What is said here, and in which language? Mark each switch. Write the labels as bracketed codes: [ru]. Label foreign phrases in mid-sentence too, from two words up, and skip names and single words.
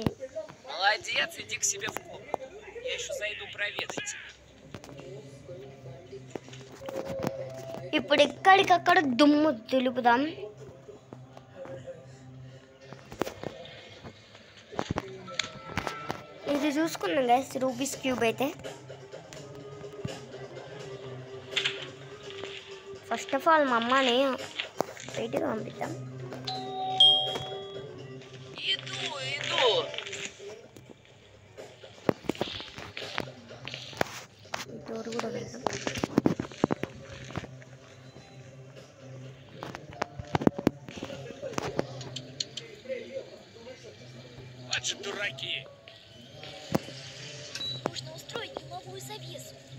[ru] Молодец, иди к себе в комнату. Я еще зайду проведать тебя. [te] ఇప్పుడు ఎక్కడికక్కడ దుమ్ము దులుపుదాం. ఇది చూసుకున్నాం గైస్, రూబీస్ క్యూబ్ అయితే. [en] first of all [te] మా అమ్మని బయటకు పంపిద్దాం. [ru] Иду. [te] డోర్ కూడా వెళ్దాం. [ru] Вот же дураки. Нужно устроить дымовую завесу.